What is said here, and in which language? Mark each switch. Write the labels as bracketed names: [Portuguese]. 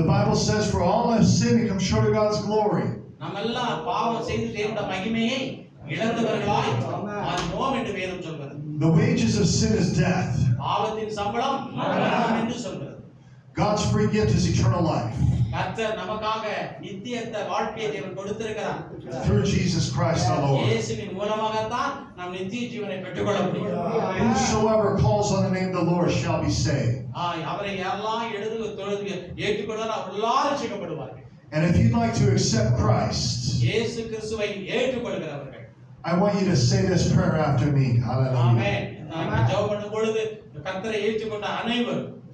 [English] The Bible says, for all have sinned and come short of God's glory. [Tamil] நம்ம எல்லாம் பாவம் செய்து தேவனுடைய மகிமையை இழந்தவர்களாய் மாறினோம் என்று வேதம் சொல்கிறது. [English] The wages of sin is death. [Tamil] பாவத்தின் சம்பளம் மரணம் என்று சொல்கிறது. [English] God's free gift is eternal life [Tamil] கர்த்தர் நமக்காக நித்தியத்தை வாழ்க்கையை தேவன் கொடுத்திருக்கிறார். [English] through Jesus Christ our Lord. [Tamil] இயேசுவின் மூலமாக தான் நாம் நித்திய ஜீவனை பெற்றுக்கொள்ள முடியும். [English] Whosoever calls on the name of the Lord shall be saved. [Tamil] அவரை யாரெல்லாம் ஏற்றுக்கொள்வாரோ அவர் எல்லாரும் ரட்சிக்கப்படுவார்கள். [English] And if you'd like to accept Christ, [Tamil] இயேசு கிறிஸ்துவை ஏற்றுக்கொள்கிறவர்கள், [English] I want you to say this prayer after me. Hallelujah. [Tamil] ஆமென். நான் ஜெபம் பண்ணும் பொழுது கர்த்தரை ஏற்றுக்கொண்ட அனைவரும்